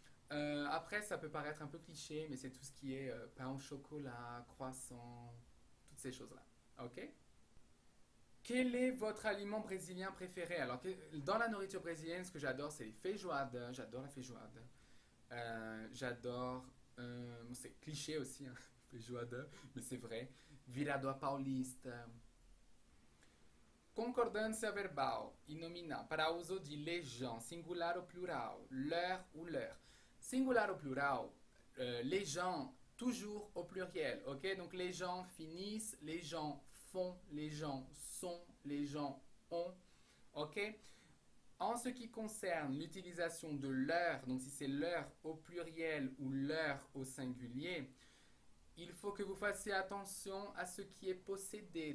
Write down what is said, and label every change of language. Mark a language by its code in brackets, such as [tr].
[fr] Après, ça peut paraître un peu cliché, mais c'est tout ce qui est pain au chocolat, croissant, toutes ces choses-là. Ok? Quel est votre aliment brésilien préféré? Alors, dans la nourriture brésilienne, ce que j'adore, c'est les feijoada. J'adore la feijoada. J'adore. C'est cliché aussi, hein, feijoada, mais c'est vrai. Virado paulista. [pt] Concordância verbal e nominal para uso de legião, singular ou plural, [fr] leur ou leur. [pt] Singular ou plural, [fr] les gens toujours au pluriel, ok? Donc les gens finissent, les gens font, les gens sont, les gens ont, ok? En ce qui concerne l'utilisation de leur, donc si c'est leur au pluriel ou leur au singulier, il faut que vous fassiez attention à ce qui est possédé.